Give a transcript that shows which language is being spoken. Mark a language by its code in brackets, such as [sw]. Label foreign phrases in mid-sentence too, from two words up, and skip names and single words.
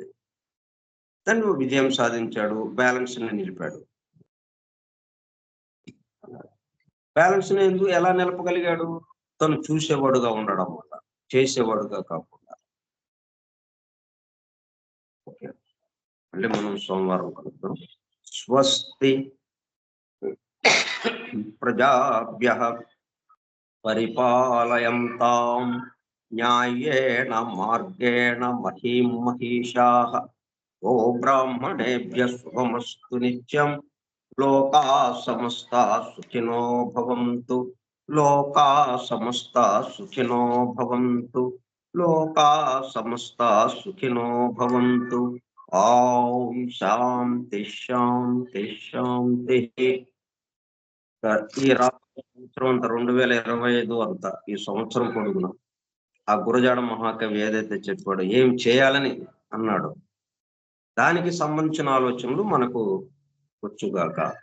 [te] దాన్ని విజయం సాధించాడు, బ్యాలెన్స్ ని నిలిపాడు. బ్యాలెన్స్ ని ఎలా నిలపగలిగాడు? తను చూసేవాడుగా ఉండడం వల్ల, చేసేవాడుగా కాకుండా. ఓకే, మళ్ళీ మనం సోమవారం కలుద్దాం. [sa] స్వస్తి ప్రజాభ్యః పరిపాలయంతాం న్యాయేన మార్గేణ మహీం మహిషాః ఓ బ్రాహ్మణేభ్యః శుభమస్తు నిత్యం. లోకా సమస్తా సుఖినో భవంతు. లోకా సమస్తా సుఖినో భవంతు. లోకా సమస్తా సుఖినో భవంతు. ఓం శాంతి శాంతి శాంతి. [te] ఈ సంవత్సరం అంతా 2025 అంతా ఈ సంవత్సరం పొడుగున ఆ గురజాడ మహాకవి ఏదైతే చెప్పాడో, ఏం చేయాలని అన్నాడు, దానికి సంబంధించిన ఆలోచనలు మనకు వచ్చుగాక.